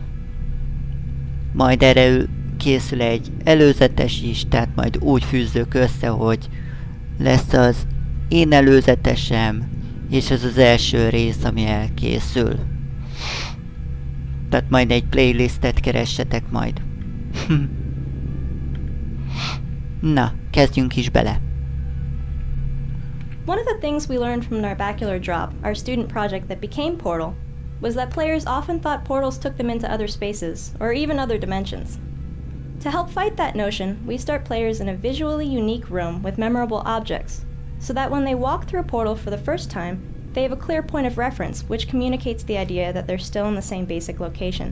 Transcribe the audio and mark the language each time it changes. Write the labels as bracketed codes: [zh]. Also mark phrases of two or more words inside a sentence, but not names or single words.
[hu] Majd erre készül egy előzetes is, tehát majd úgy fűzzük össze, hogy lesz az én előzetesem, és ez az első rész, ami elkészül. Tehát majd egy playlistet keressetek majd. Na, kezdjünk is bele. [en] One of the things we learned from Narbacular Drop, our student project that became Portal, was that players often thought portals took them into other spaces, or even other dimensions. To help fight that notion, we start players in a visually unique room with memorable objects, so that when they walk through a portal for the first time, they have a clear point of reference which communicates the idea that they're still in the same basic location.